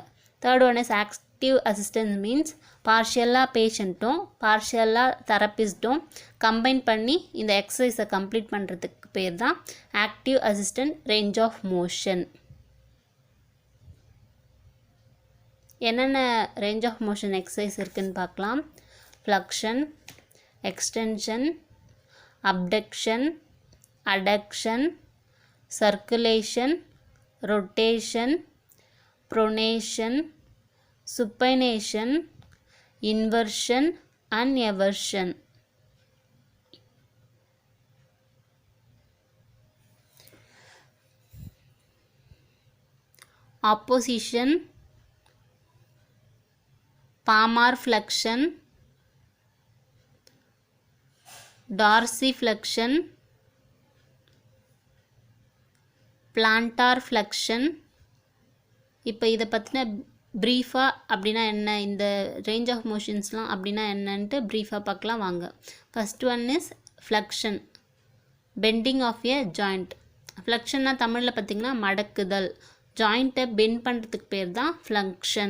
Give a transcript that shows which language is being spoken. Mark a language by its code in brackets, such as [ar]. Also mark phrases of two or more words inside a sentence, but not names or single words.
[en] third one is active assistance means [ta] பார்ஷியலாக பேஷண்ட்டும் பார்ஷியலாக தெரப்பிஸ்ட்டும் கம்பைன் பண்ணி இந்த எக்ஸசைஸை கம்ப்ளீட் பண்ணுறதுக்கு பேர் தான் [en] active assistant range of motion. [ta] என்னென்ன [en] range of motion exercise [ta] இருக்குதுன்னு பார்க்கலாம். [en] ஃப்ளக்ஷன், extension, abduction, adduction, circulation, rotation, pronation, supination, inversion and eversion. Opposition, palmar flexion, dorsiflexion, plantar flexion. [ta] இப்போ இதை பற்றின ப்ரீஃபாக அப்படின்னா என்ன, இந்த [en] range of motionsலாம் [ta] அப்படின்னா என்னன்ட்டு ப்ரீஃபாக பார்க்கலாம் வாங்க. [en] first one is flexion, bending of a joint. [ta] ஃப்ளக்ஷன்னா தமிழில் பார்த்திங்கன்னா மடக்குதல். ஜாயிண்ட்டை பெண்ட் பண்ணுறதுக்கு பேர் தான் ஃப்ளக்ஷன்.